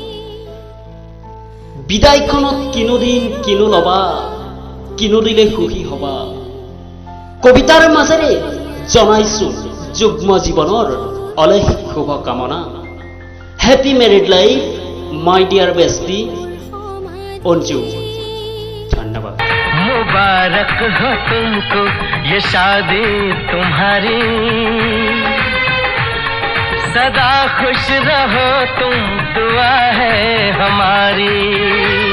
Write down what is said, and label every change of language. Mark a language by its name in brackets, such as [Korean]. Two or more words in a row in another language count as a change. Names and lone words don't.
[Assamese] বিদায়খনত কিনো দিন কিনো লবা, কিনো দিলে সুখী হবা। কবিতাৰ মাজেৰে জনাইছো যুগ্ম জীৱনৰ অলেখ শুভকামনা। [English] Happy married life my dear bestie Anju. [Hindi] धन्यवाद। मुबारक हो तुमको ये शादी तुम्हारी, सदा खुश रहो तुम दुआ है हमारी।